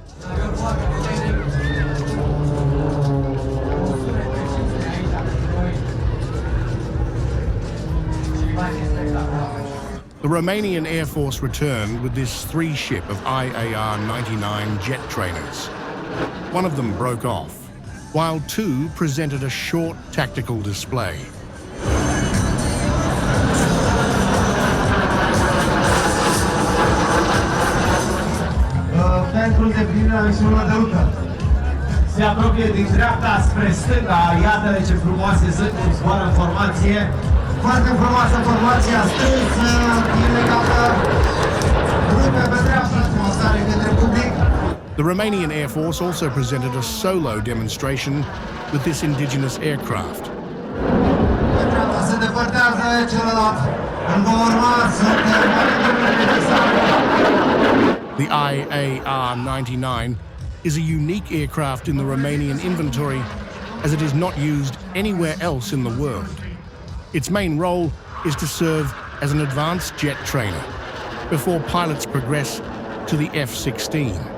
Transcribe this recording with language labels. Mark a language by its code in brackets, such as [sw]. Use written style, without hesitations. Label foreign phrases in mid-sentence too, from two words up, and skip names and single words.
[en] The Romanian Air Force returned with this three-ship of IAR-99 jet trainers. One of them broke off, while two presented a short tactical display. [ro] Pentru îndeplinirea misiunilor de rută. Se apropie din dreapta spre stânga. Iată ce frumoase sunt, cum zboară în formație. Foarte frumoasă formația strânsă, imediată, rupe pe dreapta, demonstrare către public. [en] The Romanian Air Force also presented a solo demonstration with this indigenous aircraft. [ro] Pe dreapta se depărtează celălalt. În va urma sunt [en] The IAR-99 is a unique aircraft in the Romanian inventory as it is not used anywhere else in the world. Its main role is to serve as an advanced jet trainer before pilots progress to the F-16.